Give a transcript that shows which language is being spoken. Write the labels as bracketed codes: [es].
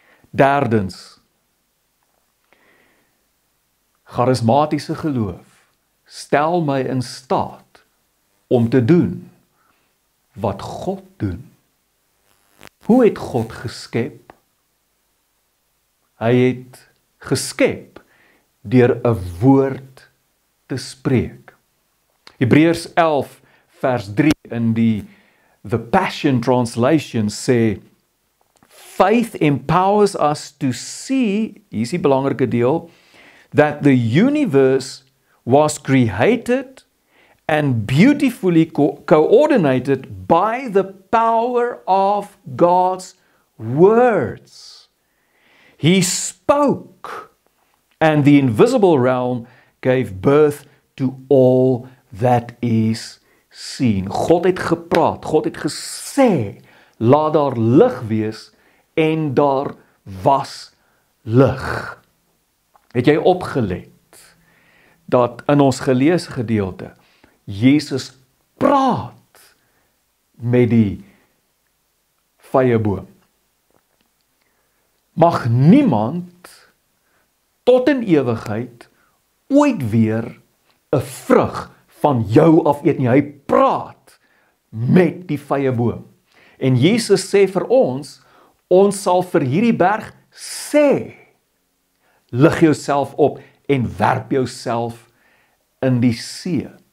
[af] Derdens, charismatiese geloof stel my in staat om te doen wat God doen. Hoe het God geskep? Hy het geskep deur 'n woord te spreek. [en] Hebreërs 11 vers 3 in the Passion Translation sê, faith empowers us to see, [af] hier is die belangrike deel, [en] that the universe was created and beautifully coordinated by the power of God's words. He spoke, and the invisible realm gave birth to all that is seen. [af] God het gepraat, God het gesê, laat daar lig wees, en daar was lig. Het jy opgelet dat in ons geleesde gedeelte Jesus praat met die vyeboom? Mag niemand tot in ewigheid ooit weer 'n vrug van jou af eet nie. Hy praat met die vyeboom. En Jesus sê vir ons sal vir hierdie berg sê, lig jouself op en werp jouself in die see.